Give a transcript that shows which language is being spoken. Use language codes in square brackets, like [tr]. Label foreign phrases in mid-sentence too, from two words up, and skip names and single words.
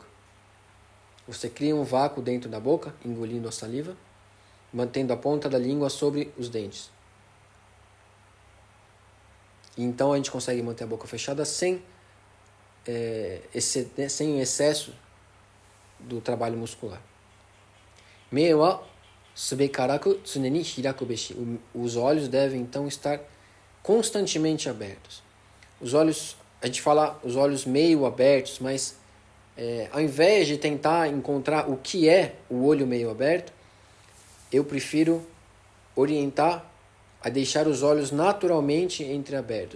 [pt] Você cria um vácuo dentro da boca, engolindo a saliva, mantendo a ponta da língua sobre os dentes. Então a gente consegue manter a boca fechada sem o excesso do trabalho muscular. [ja] 目は須らく常に開くべし. [pt] Os olhos devem então estar constantemente abertos. Os olhos, a gente fala os olhos meio abertos, mas ao invés de tentar encontrar o que é o olho meio aberto, eu prefiro orientar a deixar os olhos naturalmente entreabertos.